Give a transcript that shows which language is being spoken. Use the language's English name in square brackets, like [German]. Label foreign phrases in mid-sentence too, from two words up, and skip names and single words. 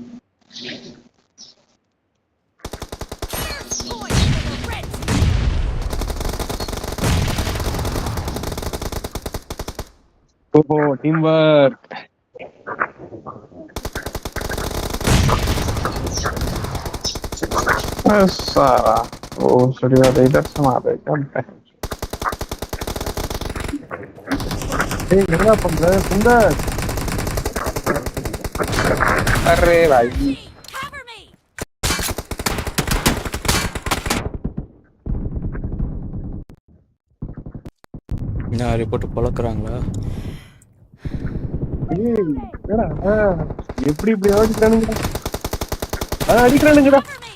[Hindi] ओहो [English] team work. [Hindi] सारा ओ सूर्य इधर से मार रहे क्या? [Tamil] என்னடா பண்ற சுந்தர்? [Hindi] अरे भाई [English] Cover me! [Tamil] என்ன ரிப்போர்ட் பழக்கிறாங்களா? ஏய் என்னடா எப்படி இப்படி அடிக்கிறானுங்க? அடிக்கிறானுங்கடா.